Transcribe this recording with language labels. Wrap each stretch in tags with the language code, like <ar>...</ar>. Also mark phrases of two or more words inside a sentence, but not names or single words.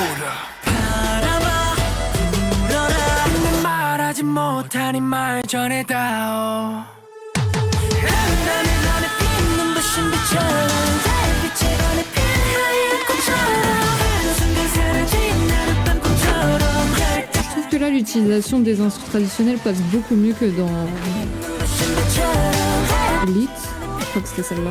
<ko>바라봐 불어라 내 말하지 못한 이 말 전해다오 한밤에 밤에 피는 부신 빛처럼 달빛에 반해 핀 하얀 꽃처럼 한순간 사라진 하룻밤 꿈처럼</ko> <fr>Je trouve que là l'utilisation des instruments traditionnels passe beaucoup mieux que dans</fr> <ko>부신 빛처럼</ko> <fr>Elite. Je crois que c'était celle-là.</fr>